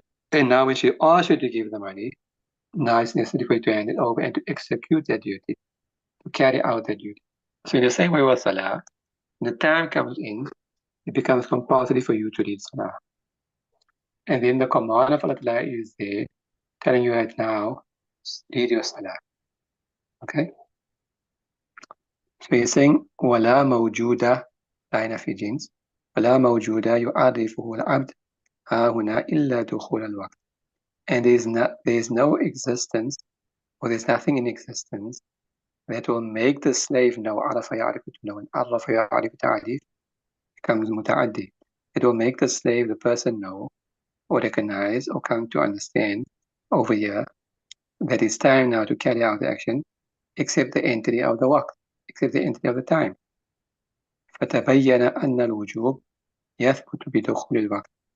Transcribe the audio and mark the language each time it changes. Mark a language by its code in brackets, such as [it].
[en] And now when she asks you to give the money, now it's necessary for you to hand it over and to execute that duty, to carry out that duty. So in the same way with Salah, when the time comes in, it becomes compulsory for you to read Salah. And then the command of Allah is there, telling you right now, read your Salah. Okay? So he's saying, [ar] وَلَا مَوْجُودَ لا في جنس وَلَا مَوْجُودَ يُعَرِّفُهُ الْعَبْدِ ها هنا إلا دخول الوقت. [en] And there is no existence, or there's nothing in existence that will make the slave know عرف يعرف to know, and [ar] عرف يعرف تعريف [en] becomes متعدي. It will make the slave, the person, know or recognize or come to understand over here that it's time now to carry out the action, except the entry of the waqt, except the entry of the time. [ar] فتبين أن الوجوب يثبت بدخول الوقت.